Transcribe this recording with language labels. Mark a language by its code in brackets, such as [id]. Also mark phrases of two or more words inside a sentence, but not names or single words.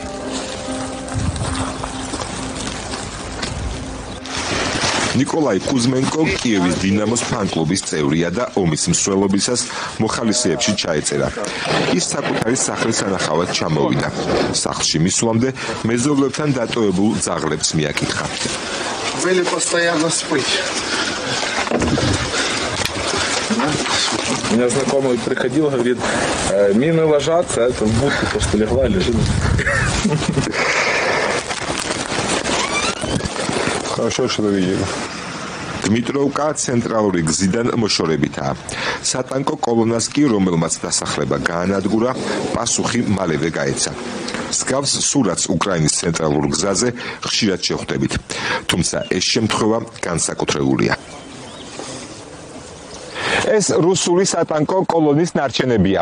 [ka] ნიკოლაი კუზმენკო კიევის დინამოს ფან-კლუბის წევრია და ომის მსვლელობისას მოხალისეებში ჩაეწერა. ის საკუთარი სახლის ანახავად ჩამოვიდა. სახლში მისვლამდე მეზობლებთან დატოვებულ ძაღლებს მიაკითხა. [ru] Были постоянно спыть. У меня знакомый приходил, говорит, мины ложатся, а это в будку просто легла, лежит. Хорошо, что вы видели. [ka] Dmitrovka ცენტრალური გზიდან მოშორებითაა. სატანკო კოლონას კი, რომელმაც დასახლება გაანადგურა, პასუხი მალევე გაეცა. მსგავს სურათს უკრაინის ცენტრალურ გზაზე ხშირად შეხვდებით, თუმცა ეს შემთხვევა განსაკუთრებულია. ეს რუსული სატანკო კოლონის ნარჩენებია.